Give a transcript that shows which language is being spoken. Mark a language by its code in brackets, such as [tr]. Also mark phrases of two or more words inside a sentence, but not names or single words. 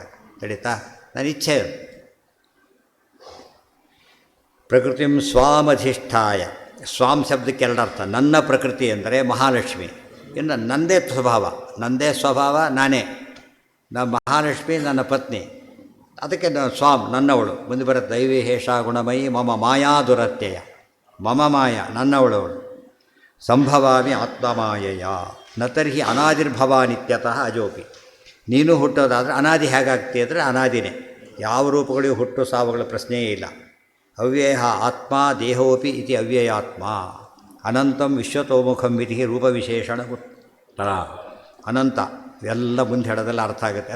[kn] ನಡೀತಾ ನನ್ನ ಇಚ್ಛೆ. [sa] ಪ್ರಕೃತಿಂ ಸ್ವಾಮಧಿಷ್ಠಾಯ. [kn] ಸ್ವಾಮ್ ಶಬ್ದಕ್ಕೆ ಎರಡರ್ಥ. ನನ್ನ ಪ್ರಕೃತಿ ಅಂದರೆ ಮಹಾಲಕ್ಷ್ಮಿ, ಇನ್ನು ನನ್ನದೇ ಸ್ವಭಾವ, ನನ್ನದೇ ಸ್ವಭಾವ ನಾನೇ. ಮಹಾಲಕ್ಷ್ಮಿ ನನ್ನ ಪತ್ನಿ, ಅದಕ್ಕೆ ಸ್ವಾಮ್ ನನ್ನವಳು. ಮುಂದೆ ಬರುತ್ತೆ [sa] ದೈವಿ ಹೇಷ ಗುಣಮಯಿ ಮಮ ಮಾಯಾ ದುರತ್ಯಯ. ಮಮ ಮಾಯ ನನ್ನವಳವಳು. ಸಂಭವಾಮಿ ಆತ್ಮಮಾಯಯ ನ ತರ್ಹಿ ಅನಾದಿರ್ಭವ ನಿತ್ಯತಃ ಅಜೋಪಿ. [kn] ನೀನು ಹುಟ್ಟೋದಾದರೆ ಅನಾದಿ ಹೇಗಾಗ್ತಿ ಅಂದರೆ ಅನಾದಿನೇ. ಯಾವ ರೂಪಗಳಿಗೂ ಹುಟ್ಟು ಸಾವುಗಳ ಪ್ರಶ್ನೆಯೇ ಇಲ್ಲ. [sa] ಅವ್ಯಯ ಆತ್ಮ ದೇಹೋಪಿ ಇತಿ ಅವ್ಯಯಾತ್ಮ. ಅನಂತಂ ವಿಶ್ವತೋಮುಖಂ ವಿಧಿ ರೂಪವಿಶೇಷಣ ಉತ್ತರ. [kn] ಅನಂತ ಎಲ್ಲ ಮುಂದೆ ಹೇಳೋದೆಲ್ಲ ಅರ್ಥ ಆಗುತ್ತೆ.